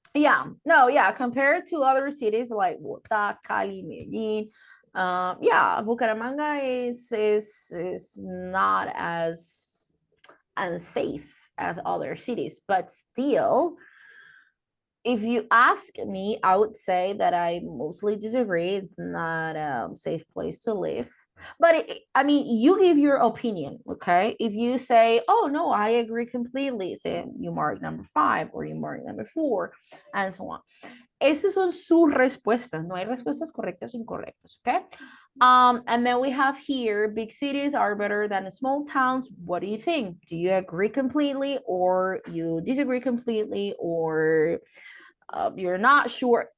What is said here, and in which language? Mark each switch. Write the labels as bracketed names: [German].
[English] yeah, compared to other cities like Bogotá, Cali, Medellin, yeah, Bucaramanga is not as unsafe as other cities, but still, if you ask me, I would say that I mostly disagree. It's not a safe place to live. But I mean, you give your opinion, okay? If you say, oh, no, I agree completely, then you mark number 5 or you mark number 4, and so on. [Spanish] Esas son sus respuestas. No hay respuestas correctas o incorrectas, okay? [English] And then we have here, big cities are better than small towns. What do you think? Do you agree completely or you disagree completely or you're not sure?